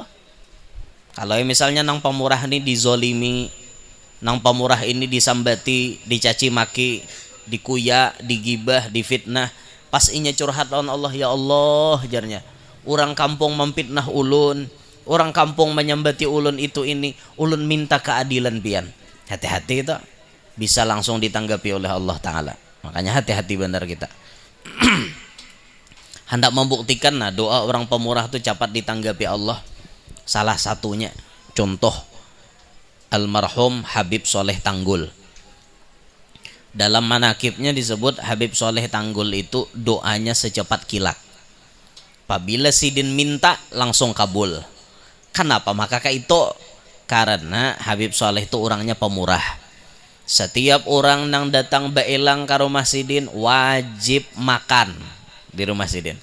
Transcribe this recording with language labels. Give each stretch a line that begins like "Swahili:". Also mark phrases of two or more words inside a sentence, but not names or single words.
Banjar: Kalau misalnya nang pemurah ini dizolimi, nang pemurah ini disambati, dicaci maki, dikuya, digibah, difitnah, pas inya curhat lawan Allah, ya Allah jarnya, orang kampung memfitnah ulun, orang kampung menyambati ulun itu ini, ulun minta keadilan pian.
Indonesian: Hati-hati itu bisa langsung ditanggapi oleh Allah Ta'ala. Makanya hati-hati benar kita. Hendak membuktikan nah doa orang pemurah itu cepat ditanggapi Allah. Salah satunya contoh almarhum Habib Soleh Tanggul. Dalam manakibnya disebut Habib Soleh Tanggul itu doanya secepat kilat.
Banjar: Apabila sidin minta langsung kabul.
Indonesian: Kenapa? Maka itu karena Habib Soleh itu orangnya pemurah.
Banjar: Setiap orang yang datang baelang ke rumah sidin wajib makan di rumah sidin.